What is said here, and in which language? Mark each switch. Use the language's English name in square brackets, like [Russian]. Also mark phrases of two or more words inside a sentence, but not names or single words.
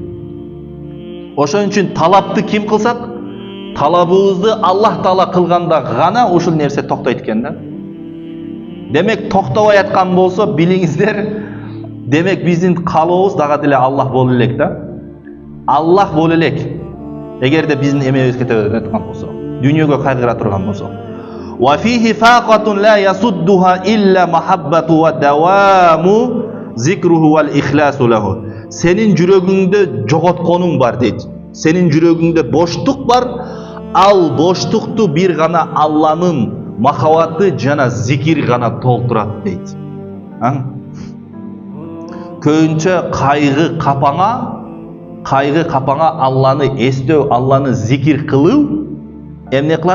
[Kyrgyz] Ошон үчүн талапты ким кылсак, талабыбызды Аллах Таала кылганда гана ушул нерсе токтойт экен да. Демек токтобой аткан болсо билиңиздер, демек биздин калообуз дагы деле Аллах боло элек да. Аллах боло элек. Эгерде биздин эмебиз кете аткан болсо, дүйнөгө кайгыра турган болсо. [Arabic] وفيه فاقة لا يسدها إلا محبته ودوام ذكره والإخلاص له. [Kyrgyz] Senin жүрөгүңдө жоготконуң бар дейт. Senin жүрөгүңдө боштук бар, ал боштукту бир гана Алланын махабаты жана зикир гана толтурат дейт. Көбүнчө кайгы капаңа Алланы эстөө, Алланы зикир кылуу эмне кылат?